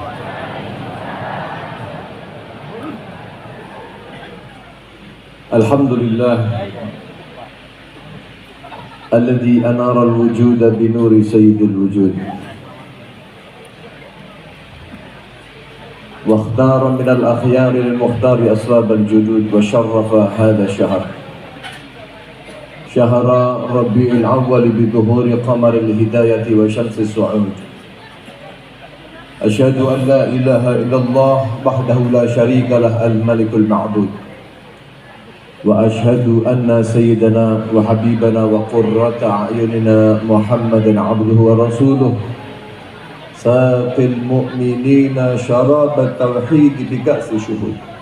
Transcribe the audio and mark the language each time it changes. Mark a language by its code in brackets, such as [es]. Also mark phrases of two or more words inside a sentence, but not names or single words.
[ar] الحمد لله الذي أنار الوجود بنور سيد الوجود واختار من الأخيار للمختار أسباب الجدود وشرف هذا الشهر شهر ربيع الأول بظهور قمر الهداية وشمس السعود. أشهد أن لا إله إلا الله وحده لا شريك له الملك المعبود، وأشهد أن سيدنا وحبيبنا وقرة أعيننا محمدا عبده ورسوله ساقي المؤمنين شراب التوحيد بكأس الشهود.